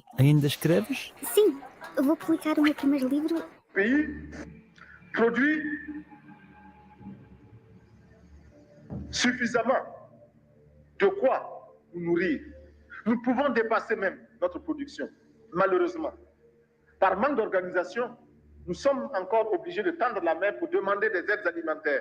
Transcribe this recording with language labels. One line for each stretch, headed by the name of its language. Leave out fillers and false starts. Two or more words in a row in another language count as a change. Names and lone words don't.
Portuguese: Ainda escreves? Sim, eu vou publicar o meu primeiro livro.
French: Pays produit suffisamment de quoi nous nourrir. Nous pouvons dépasser même notre production, malheureusement. Par manque d'organisation, nous sommes encore obligés de tendre la main pour demander des aides alimentaires.